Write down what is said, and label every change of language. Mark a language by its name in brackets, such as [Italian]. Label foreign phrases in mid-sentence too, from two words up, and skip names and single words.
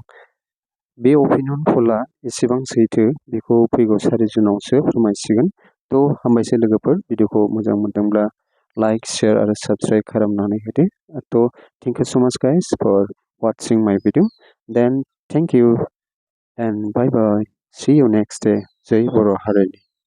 [Bodo] बे अपिनियन पलआ एसेबां सैथो बेखौ फैगौ 4 जुनावसो फोरमायसिगोन। थ' हामबायसै लोगोफोर, भिडिअखौ मोजां मोनदोंब्ला लाइक, शेयार आरो साबस्क्राइब खालामनानै होदो। [English] थ' thank you so much guys for watching my video. then thank you and bye bye. see you next day. [Bodo] जय बर' हारिनि।